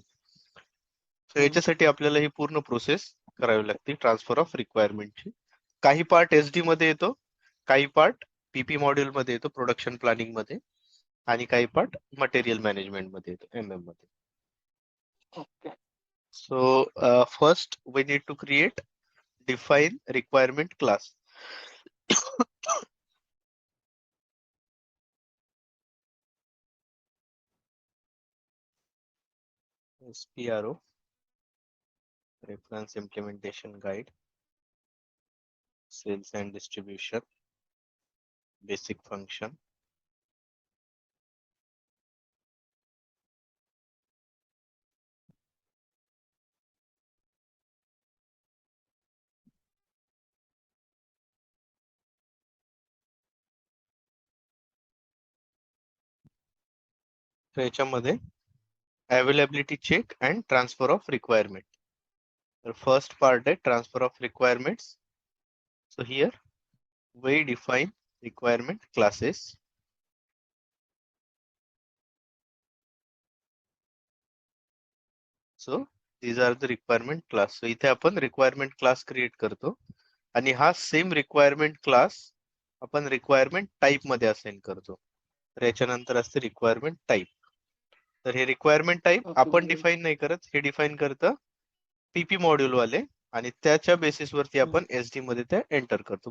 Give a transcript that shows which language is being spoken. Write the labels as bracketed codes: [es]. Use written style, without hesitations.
[mr] So याच्यासाठी आपल्याला ही पूर्ण प्रोसेस करावी लागते ट्रान्सफर ऑफ रिक्वायरमेंटची. काही पार्ट SD मध्ये येतो, काही पार्ट PP मॉड्यूल मध्ये येतो प्रोडक्शन प्लॅनिंग मध्ये आणि काही पार्ट मटेरियल मॅनेजमेंट मध्ये येतो MM मध्ये. Okay. [en] So first we need to create define requirement class. SPRO, Reference Implementation Guide, Sales and Distribution, Basic Function. [mr] याच्यामध्ये availability check and transfer of requirement. तर first part आहे transfer of requirements. [en] So here we define requirement classes. So these are the requirement class. [mr] So इथे आपण requirement class create करतो आणि हा same requirement class आपण requirement type मध्ये assign करतो. तर याच्यानंतर असते रिक्वायरमेंट टाइप. तर हे रिक्वायरमेंट टाइप आपण डिफाइन नाही करत, हे डिफाइन करतं PP मॉड्यूल वाले आणि त्याच्या बेसिस वरती आपण SD मध्ये त्या एंटर करतो.